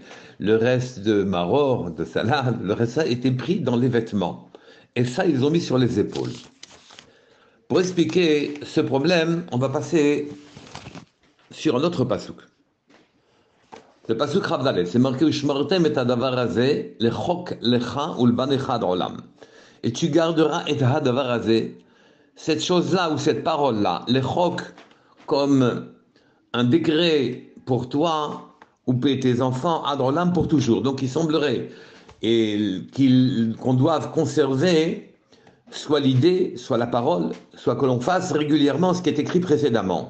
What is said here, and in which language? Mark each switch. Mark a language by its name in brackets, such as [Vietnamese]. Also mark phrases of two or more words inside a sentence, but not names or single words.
[French] Le reste de maror, de salade, le reste ça a été pris dans les vêtements. Et ça, ils ont mis sur les épaules. Pour expliquer ce problème, on va passer sur un autre pasouk. Le pasouk Rav Dalet, c'est marqué [Hebrew] ושמרתם את הדבר הזה לחק לך ולבניך עד עולם. [French] Et tu garderas [Hebrew] את הדבר הזה, [French] cette chose-là ou cette parole-là, lechok, comme un décret pour toi ou pour tes enfants [Hebrew] עד עולם [French] pour toujours. Donc il semblerait qu'on doive conserver soit l'idée, soit la parole, soit que l'on fasse régulièrement ce qui est écrit précédemment.